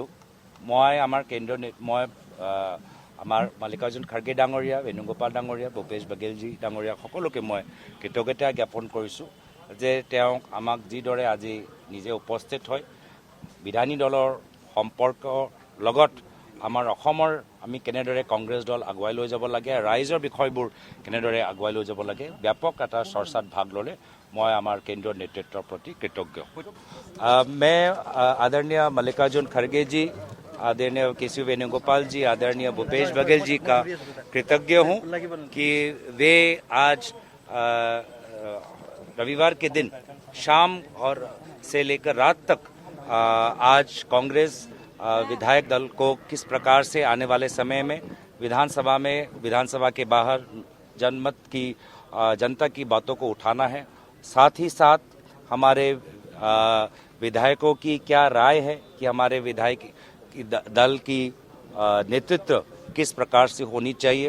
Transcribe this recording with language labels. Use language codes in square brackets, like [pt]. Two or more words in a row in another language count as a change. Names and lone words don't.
[as] মই আমাৰ আমাৰ মাল্লিকাৰ্জুন খাৰ্গে ডাঙৰীয়া, বেণুগোপাল ডাঙৰীয়া, ভূপেশ বাঘেলজী ডাঙৰীয়া সকলোকে মই কৃতজ্ঞতা জ্ঞাপন কৰিছোঁ যে তেওঁক আমাক যিদৰে আজি নিজে উপস্থিত হৈ বিধায়িনী দলৰ সম্পৰ্কৰ লগত আমাৰ অসমৰ আমি কেনেদৰে কংগ্ৰেছ দল আগুৱাই লৈ যাব লাগে, ৰাইজৰ বিষয়বোৰ কেনেদৰে আগুৱাই লৈ যাব লাগে, ব্যাপক এটা চৰ্চাত ভাগ ল'লে। মই আমাৰ কেন্দ্ৰীয় নেতৃত্বৰ প্ৰতি কৃতজ্ঞ। [hi] मैं आदरणीय मल्लिकार्जुन खड़गे जी, आदरणीय केसी वेणुगोपाल जी, आदरणीय भूपेश बघेल जी का कृतज्ञ हूँ कि वे आज रविवार के दिन शाम और से लेकर रात तक आज कांग्रेस विधायक दल को किस प्रकार से आने वाले समय में विधानसभा के बाहर जनमत की जनता की बातों को उठाना है, साथ ही साथ हमारे विधायकों की क्या राय है कि हमारे विधायक दल की नेतृत्व किस प्रकार से होनी चाहिए।